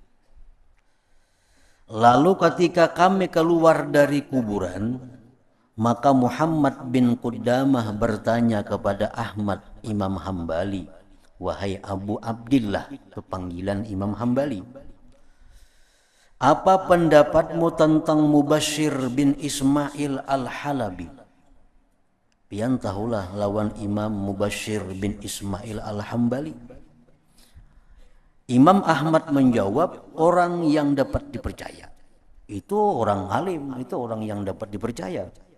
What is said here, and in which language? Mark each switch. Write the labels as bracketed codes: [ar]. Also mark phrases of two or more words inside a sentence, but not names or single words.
[id] Lalu ketika kami keluar dari kuburan, maka Muhammad bin Qudamah bertanya kepada Ahmad Imam Hambali, wahai Abu Abdillah, panggilan Imam Hambali, apa pendapatmu tentang Mubashir bin Ismail al-Halabi? [bjn] Pian tahulah lawan Imam Mubashir bin Ismail al-Hambali. [id] Imam Ahmad menjawab, orang yang dapat dipercaya. Itu orang alim, itu orang yang dapat dipercaya.